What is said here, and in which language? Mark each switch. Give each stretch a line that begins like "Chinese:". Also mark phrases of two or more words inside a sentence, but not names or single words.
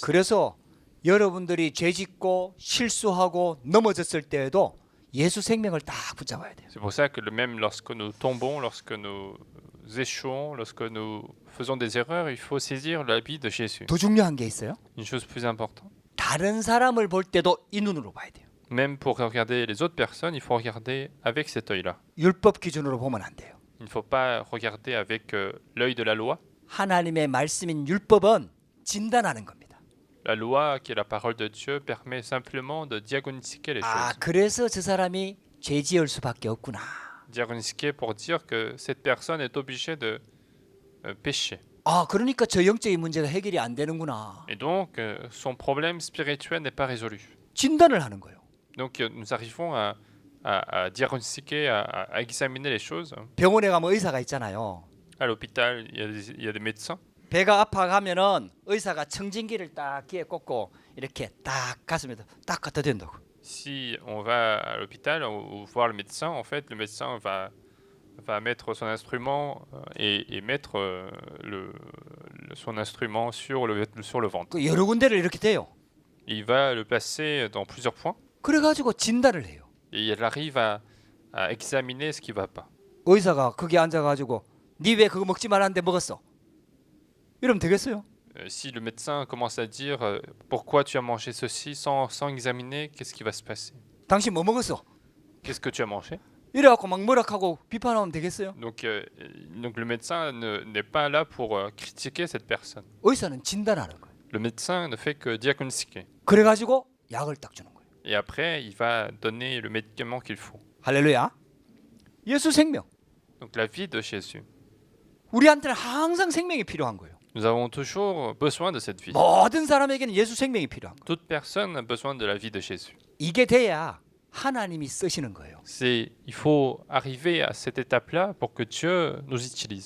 Korean: 그래서 여러분들이 죄짓고 실수하고 넘어졌을 때에도 예수 생명을 딱 붙잡아야 돼요.
French: C'est pour ça que même lorsque nous tombons, lorsque nous échouons, lorsque nous faisons des erreurs, il faut saisir la vie de Jésus.
Korean: 더 중요한 게 있어요.
French: Une chose plus importante.
Korean: 다른 사람을 볼 때도 이 눈으로 봐야 돼요.
French: Même pour regarder les autres personnes, il faut regarder avec cet œil-là.
Korean: 율법 기준으로 보면 안 돼요.
French: Il ne faut pas regarder avec l'œil de la loi.
Korean: 하나님의 말씀인 율법은 진단하는 겁니다.
French: La loi, qui est la parole de Dieu, permet simplement de diagnostiquer les 아, choses.
Korean: 그래서 저 사람이 죄 지을 수밖에 없구나.
French: Diagnostiquer pour dire que cette personne est obligée de pécher.
Korean: 아, 그러니까 저 영적인 문제가 해결이 안 되는구나.
French: Et donc, son problème spirituel n'est pas résolu.
Korean: 진단을 하는 거예요.
French: Donc, nous arrivons à diagnostiquer, à examiner les choses.
Korean: 병원에 가면 의사가 있잖아요.
French: À l'hôpital, il y a des médecins.
Korean: 배가 아파가면은 의사가 청진기를 딱 귀에 꽂고 이렇게 딱 가슴에다 딱 갖다 댄다고.
French: Si on va à l'hôpital ou voir le médecin, en fait, le médecin va mettre son instrument et mettre son instrument sur le ventre.
Korean: 그 여러 군데를 이렇게 대요.
French: Il va le placer dans plusieurs points
Korean: 그래가지고 진단을 해요.
French: et il arrive à examiner ce qui ne va pas.
Korean: 의사가 거기 앉아가지고 니 왜 그거 먹지 말았는데 먹었어? 이러면 되겠어요?
French: Si le médecin commence à dire pourquoi tu as mangé ceci sans examiner, qu'est-ce qui va se passer?
Korean: 당신 뭐 먹었어?
French: Qu'est-ce que tu as mangé?
Korean: 이래갖고 막 뭐라하고 비판하면 되겠어요?
French: Donc le médecin n'est pas là pour critiquer cette personne.
Korean: 의사는 진단하는 거예요.
French: Le médecin ne fait que diagnostiquer.
Korean: 그래가지고 약을 딱 주는 거예요.
French: Et après, il va donner le médicament qu'il faut.
Korean: 할렐루야. 예수 생명.
French: Donc la vie de Jésus.
Korean: 우리한테는 항상 생명이 필요한 거예요.
French: Nous avons toujours besoin de cette vie.
Korean: 모든 사람에게는 예수 생명이 필요한 거예요.
French: Toute personne a besoin de la vie de Jésus.
Korean: 이게 돼야 하나님이 쓰시는 거예요.
French: Il faut arriver à cette étape-là pour que Dieu nous utilise.